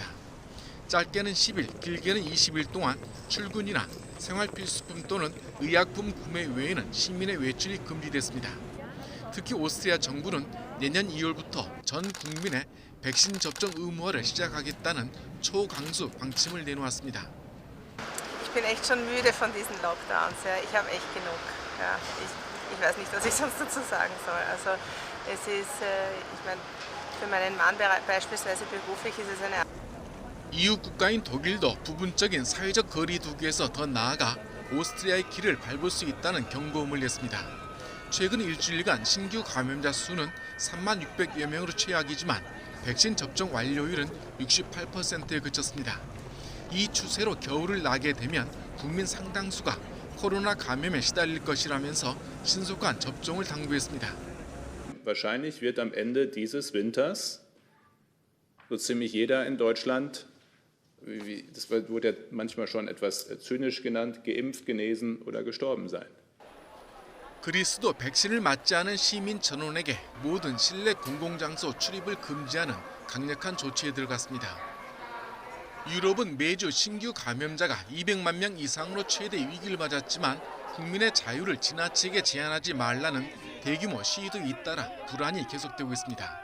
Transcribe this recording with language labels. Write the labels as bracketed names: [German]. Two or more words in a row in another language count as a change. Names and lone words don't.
[Korean] 짧게는 10일, 길게는 20일 동안 출근이나 생활필수품 또는 의약품 구매 외에는 시민의 외출이 금지됐습니다. 특히 오스트리아 정부는 내년 2월부터 전 국민의 백신 접종 의무화를 시작하겠다는 초강수 방침을 내놓았습니다. [German] Ich bin echt schon müde von diesen Lockdowns. Ja. Ich habe echt genug. Ja. Ich weiß nicht, was ich sonst dazu sagen soll. Also es ist, ich meine, für meinen Mann beispielsweise beruflich ist es eine. [Korean] 이웃 국가인 독일도 부분적인 사회적 거리 두기에서 더 나아가 오스트리아의 길을 밟을 수 있다는 경고음을 냈습니다. 최근 일주일간 신규 감염자 수는 3만 600여 명으로 최악이지만 백신 접종 완료율은 68%에 그쳤습니다. 이 추세로 겨울을 나게 되면 국민 상당수가 코로나 감염에 시달릴 것이라면서 신속한 접종을 당부했습니다. [German] Wahrscheinlich wird am Ende dieses Winters so ziemlich jeder in Deutschland, das wurde ja manchmal schon etwas zynisch genannt, geimpft, genesen oder gestorben sein. [Korean] 그리스도 백신을 맞지 않은 시민 전원에게 모든 실내 공공장소 출입을 금지하는 강력한 조치에 들어갔습니다. 유럽은 매주 신규 감염자가 200만 명 이상으로 최대 위기를 맞았지만 국민의 자유를 지나치게 제한하지 말라는 대규모 시위도 잇따라 불안이 계속되고 있습니다.